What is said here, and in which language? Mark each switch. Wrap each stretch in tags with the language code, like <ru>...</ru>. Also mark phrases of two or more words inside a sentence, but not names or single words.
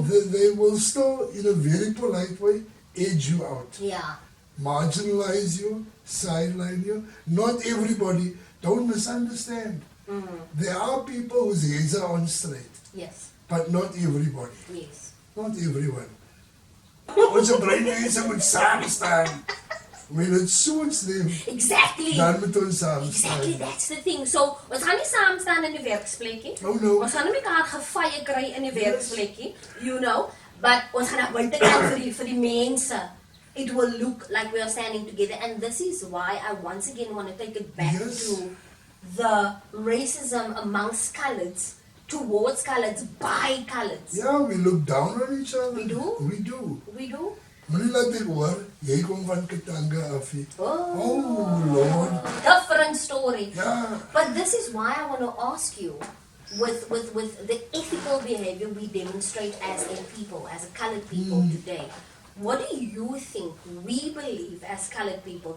<en>they will still, in a very polite way, edge you out. Yeah. Marginalize you, sideline you. Not everybody, don't misunderstand. There are people whose heads are on straight, Yes. but not everybody. Yes. Not everyone.</en> <af>Onze breinmense moet saam staan.</af> <en>When it suits them, Exactly.</en> <af>dan moet ons saam</af> <en>Exactly,</en> <af>staan.</af> <en>that's the thing. So,</en> <af>ons gaan nie saam staan in die werksplekkie.</af> <en>Oh no.</en> <af>Ons gaan nie mekaar gefeie kry in die werksplekkie,</af> <en>you know,</en> <af>but ons gaan buitekant vir die mense.</af> <en>It will look like we are standing together, and this is why I once again want to take it back Yes. to the racism amongst coloreds, towards coloreds, by coloreds. Ja, we look down on each other. We do? We do. We do?</en> <af>Moenie laat ek hoor, jy kom van Katanga af.</af> <en>Oh, Oh, Lord. different story. Ja, But this is why I want to ask you, with the ethical behavior we demonstrate as a people, as a colored people today, what do you think we believe as colored people?</en>